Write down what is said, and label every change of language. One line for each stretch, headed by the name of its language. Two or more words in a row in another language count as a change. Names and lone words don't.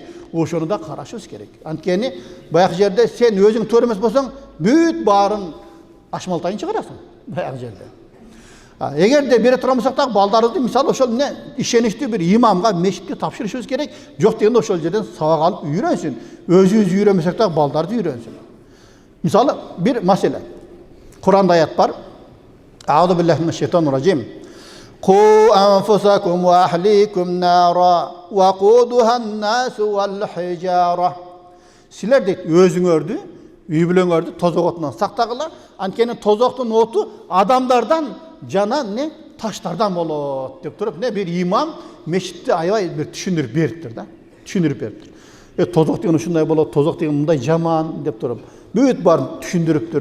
Kyrgyz: Ошону да карашыбыз керек. Анткени баягы жерде сен өзүң туура эмес болсоң, бүт баарын ашмалтайын чыгарасың баягы жерде. Эгерде бере турган болсок дагы балдарыбызды мисалы ошол ишеничтүү бир имамга, мешитке тапшырышыбыз керек. Жок дегенде ошол жерден сабак алып үйрөнсүн. Өзүбүз үйрөнмөсөк дагы балдарды үйрөнсүн. Мисалы бир маселе. Куранда аят бар.
Arabic: أعوذ بالله من الشيطان الرجيم. قوا أنفسكم وأهليكم نارا وقودها الناس والحجارة.
Kyrgyz: Силер дейт өзүңөрдү, үй бүлөңөрдү тозок отунан сактагыла. Анткени тозоктун оту адамдардан жана таштардан болот деп туруп, бир имам мешитте аябай бир түшүндүрүп бериптир да. Түшүндүрүп бериптир. Тозок деген ушундай болот, тозок деген мындай жаман деп туруп, бүт баарын түшүндүрүптүр.